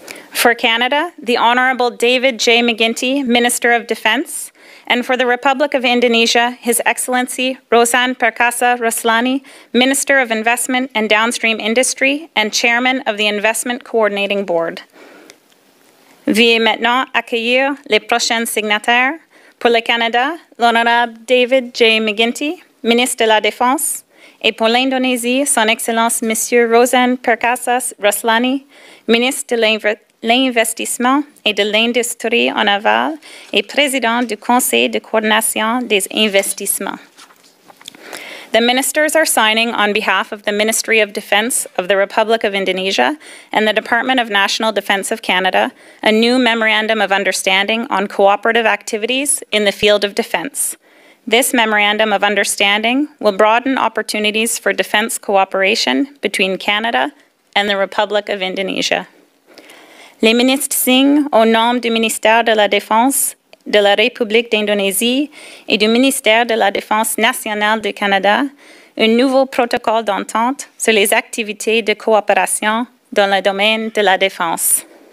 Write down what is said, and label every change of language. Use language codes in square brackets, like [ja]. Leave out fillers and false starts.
[en] For Canada, the Honourable David J. McGuinty, Minister of Defence, and for the Republic of Indonesia, His Excellency Rosan Perkasa Ruslani, Minister of Investment and Downstream Industry and Chairman of the Investment Coordinating Board. [fr] Veuillez maintenant accueillir les prochains signataires. Pour le Canada, l'Honorable David J. McGuinty, Ministre de la Défense, Et pour l'Indonésie, Son Excellence Monsieur Rosan Perkasas Raslani, ministre de l'Investissement et de l'Industrie en aval et président du Conseil de coordination des investissements. [en] The ministers are signing on behalf of the Ministry of Defense of the Republic of Indonesia and the Department of National Defense of Canada a new Memorandum of Understanding on cooperative activities in the field of defense. This Memorandum of Understanding will broaden opportunities for defense cooperation between Canada and the Republic of Indonesia. [fr] Les ministres signent au nom du ministère de la Défense de la République d'Indonésie et du ministère de la Défense nationale du Canada un nouveau protocole d'entente sur les activités de coopération dans le domaine de la défense.